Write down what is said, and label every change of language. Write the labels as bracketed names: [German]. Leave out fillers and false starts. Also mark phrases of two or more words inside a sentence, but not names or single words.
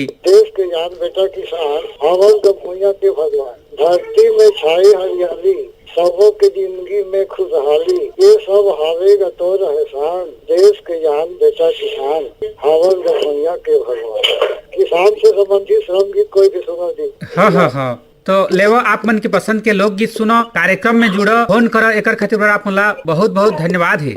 [Chhattisgarhi] देश के जान बेटा किसान, हवन का भूया के भगवान, धरती में छाई हरियाली, सबों की जिंदगी में खुशहाली, ये सब हावेगा तो रहसान, देश के जान बेटा किसान, हवन का भूया के भगवान। किसान से संबंधित श्रम गीत कोई भी सुना दी। हाँ हाँ हाँ तो लेवा आप मन के पसंद के लोकगीत सुनो, कार्यक्रम में जुड़ो, फोन करो, एकर खातिर आप मोला बहुत बहुत धन्यवाद है।